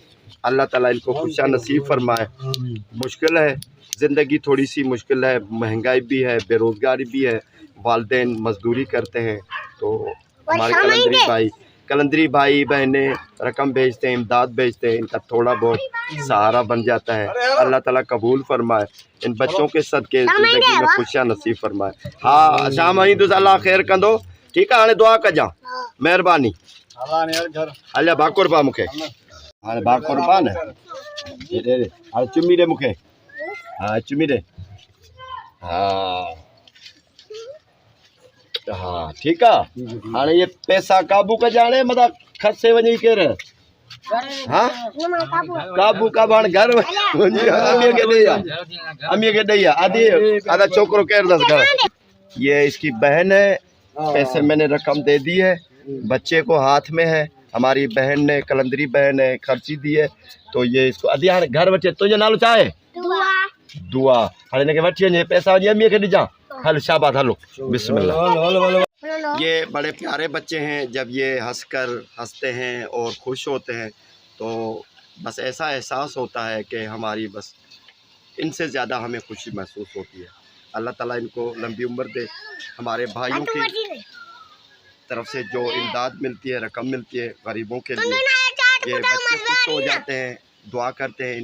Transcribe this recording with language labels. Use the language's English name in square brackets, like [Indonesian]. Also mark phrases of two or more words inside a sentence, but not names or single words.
[Urdu] اللہ تعالیٰ ان کو خوشیاں نصیب فرمائے۔ مشکل ہے زندگی، تھوڑی سی مشکل ہے، مہنگائی بھی ہے، بے روزگاری بھی ہے، والدین مزدوری کرتے ہیں. تو ہمارے قلندری بھائی بہنیں رقم بھیجتے ہیں، امداد بھیجتے ہیں، ان کا تھوڑا بہت سہارا بن جاتا ہے. اللہ تعالیٰ قبول فرمائے، ان بچوں کے صدقے زندگی میں خوشیاں نصیب فرمائے. [Sindhi] हाँ शाम ही तो अल्लाह खैर कंदो ठीकु आहे। हाणे दुआ कजां, महिरबानी। हलिया भाकुर पा मूंखे हाणे भाकुर पा न हाणे चुमी ॾे मूंखे। हाँ चुमी ॾे। हाँ हाँ ठीकु आहे। हाणे ये पैसा काबू कजां, हाणे मथां खसे वञी केरु हाँ काबू काबू हाणे घर अमीअ खे ॾेई आहे, अमीअ खे ॾेई आहे आदि आधा छोकिरो केरु अथसि घर। [Urdu] یہ اس کی بہن ہے، پیسے میں نے رقم دے دی ہے، بچے کو ہاتھ میں ہے، ہماری بہن نے قلندری بہن ہے خرچی دی ہے. تو یہ اس کو [Sindhi] अदी हाणे घर वठी तुंहिंजो नालो छा आहे? दुआ। हाणे हिनखे वठी वञे पैसा वञी अमीअ खे ॾिजां। हल शाबाश हलो बिस्मिल्लाह। [Urdu] یہ بڑے پیارے بچے ہیں، جب یہ ہنستے ہیں اور خوش ہوتے ہیں تو بس ایسا احساس ہوتا ہے کہ ہماری بس ان سے زیادہ ہمیں خوشی محسوس ہوتی ہے. اللہ تعالیٰ ان کو لمبی عمر دے۔ ہمارے بھائیوں کی طرف سے جو امداد ملتی ہے، رقم ملتی ہے غریبوں کے لیے، یہ بچے خوش ہو جاتے ہیں، دعا کرتے ہیں.